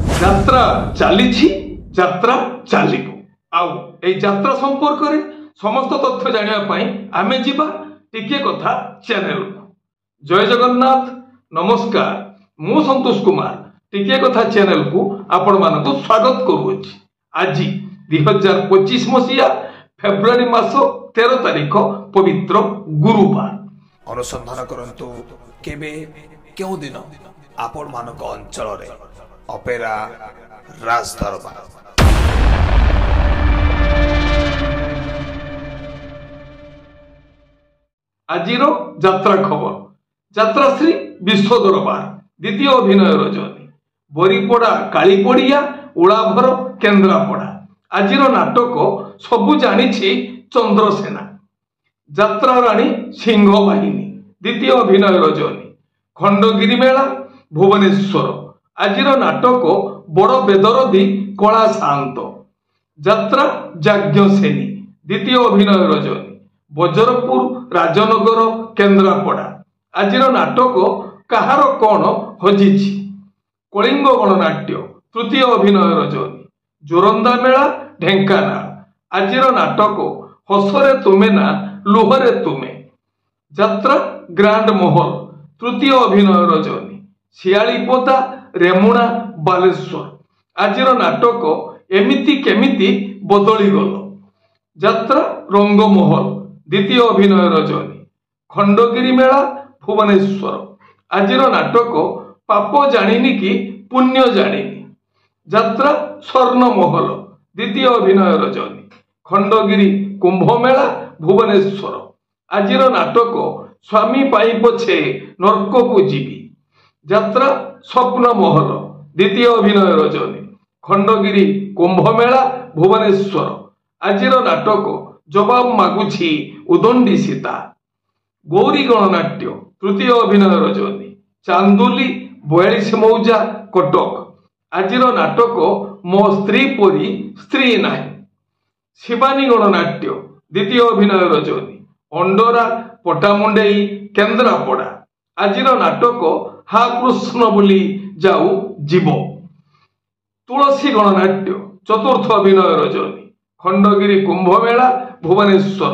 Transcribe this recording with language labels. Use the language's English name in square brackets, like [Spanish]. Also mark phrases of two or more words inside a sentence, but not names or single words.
[Odia] ଯାତ୍ରା ଚାଲିଛି ଯାତ୍ରା ଚାଲିବ ଆଉ ଏହି ଯାତ୍ରା ସମ୍ପର୍କରେ ସମସ୍ତ ତଥ୍ୟ ଜାଣିବା ପାଇଁ ଆମ ଯିବା ଟିକେ କଥା ଚ୍ୟାନେଲ। ଜୟ ଜଗନ୍ନାଥ ନମସ୍କାର ମୁଁ ସନ୍ତୋଷ କୁମାର ଟିକେ କଥା ଚ୍ୟାନେଲକୁ ଆପଣମାନଙ୍କୁ ସ୍ୱାଗତ କରୁଛି। ଆଜି 2025 ମସିହା ଫେବୃଆରୀ ମାସ 13 ତାରିଖ ପବିତ୍ର ଗୁରୁବାର। ଅନୁସନ୍ଧାନ କରନ୍ତୁ କେବେ କେଉଁ ଦିନ ଆପଣମାନଙ୍କ ଅଞ୍ଚଳରେ ଅପେରା ରାଜ ଦରବାର। ଆଜିର ଯାତ୍ରା ଖବର ଯାତ୍ରାଶ୍ରୀ ବିଶ୍ୱ ଦରବାର ଦ୍ୱିତୀୟ ଅଭିନୟ ରଜନୀ ବାରିପଦା କାଳିପଡ଼ିଆ ଉଡ଼ାଭର କେନ୍ଦ୍ରାପଡ଼ା। ଆଜିର ନାଟକ ସବୁ ଜାଣି ଚନ୍ଦ୍ରସେନା ଯାତ୍ରା ରାଣୀ ସିଂହ ବାହିନୀ ଦ୍ୱିତୀୟ ଅଭିନୟ ରଜନୀ ଖଣ୍ଡଗିରି ମେଳା ଭୁବନେଶ୍ୱର। ଆଜିର ନାଟକ ବଡ଼ ବେଦରଦୀ କଳା ଶାନ୍ତ ଯାତ୍ରା ଯାଜ୍ଞସେନୀ ଦ୍ୱିତୀୟ ଅଭିନୟ ରଜନୀ ବଜରପୁର ରାଜନଗର କେନ୍ଦ୍ରାପଡ଼ା। ଆଜିର ନାଟକ କାହାର କଉଣ ହଜିଛି କଳିଙ୍ଗ ଗଣନାଟ୍ୟ ତୃତୀୟ ଅଭିନୟ ରଜନୀ ଯୋରନ୍ଦା ମେଳା ଢେଙ୍କାନାଳ। ଆଜିର ନାଟକ ହସରେ ତୁମେ ନା ଲୁହରେ ତୁମେ ଯାତ୍ରା ଗ୍ରାଣ୍ଡ ମହଲ ତୃତୀୟ ଅଭିନୟ ରଜନୀ ଶିଆଳିପୋତା ରେମୁଣା ବାଲେଶ୍ୱର। ଆଜିର ନାଟକ ଏମିତି କେମିତି ବଦଳି ଗଲ ଯାତ୍ରା ରଙ୍ଗମହଲ ଦ୍ୱିତୀୟ ଅଭିନୟ ରଜନୀ ଖଣ୍ଡଗିରି ମେଳା ଭୁବନେଶ୍ୱର। ଆଜିର ନାଟକ ପାପ ଜାଣିନି କି ପୁଣ୍ୟ ଜାଣିନି ଯାତ୍ରା ସ୍ୱର୍ଣ୍ଣ ମହଲ ଦ୍ୱିତୀୟ ଅଭିନୟ ରଜନୀ ଖଣ୍ଡଗିରି କୁମ୍ଭ ମେଳା ଭୁବନେଶ୍ୱର। ଆଜିର ନାଟକ ସ୍ୱାମୀ ପାଇଁ ପଛେ ନର୍କକୁ ଯିବି ଯାତ୍ରା ସ୍ୱପ୍ନ ମହଲ ଦ୍ୱିତୀୟ ଅଭିନୟ ରଜନୀ ଖଣ୍ଡଗିରି କୁମ୍ଭ ମେଳା ଭୁବନେଶ୍ୱର। ଆଜିର ନାଟକ ଜବାବ ମାଗୁଛି ଉଦଣ୍ଡୀ ସୀତା ଗୌରୀ ଗଣନାଟ୍ୟ ତୃତୀୟ ଅଭିନୟ ରଜନୀ ଚାନ୍ଦୋଲି 42 ମୌଜା କଟକ। ଆଜିର ନାଟକ ମୋ ସ୍ତ୍ରୀ ପରି ସ୍ତ୍ରୀ ନାହିଁ ଶିବାନୀ ଗଣନାଟ୍ୟ ଦ୍ୱିତୀୟ ଅଭିନୟ ରଜନୀ ଅଣ୍ଡରା ପଟ୍ଟାମୁଣ୍ଡାଇ କେନ୍ଦ୍ରାପଡ଼ା। ଆଜିର ନାଟକ ହା କୃଷ୍ଣ ବୋଲି ଯାଉ ଜୀବ ତୁଳସୀ ଗଣନାଟ୍ୟ ଚତୁର୍ଥ ଅଭିନୟ ରଜନୀ ଖଣ୍ଡଗିରି କୁମ୍ଭ ମେଳା ଭୁବନେଶ୍ୱର।